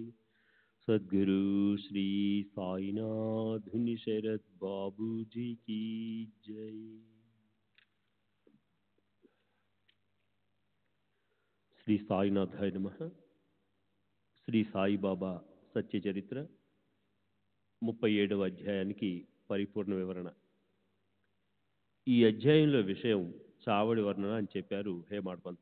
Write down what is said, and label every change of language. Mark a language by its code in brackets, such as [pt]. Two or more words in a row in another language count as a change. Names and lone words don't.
[hi] सद्गुरु श्री साईनाथ शरद बाबू जी की जय। [sa] श्री साईनाथाय नमः. [te] శ్రీ సాయిబాబా సత్య చరిత్ర 37వ అధ్యాయానికి పరిపూర్ణ వివరణ. ఈ అధ్యాయంలో విషయం చావడి వర్ణన అని చెప్పారు హేమాడ్ పంత్.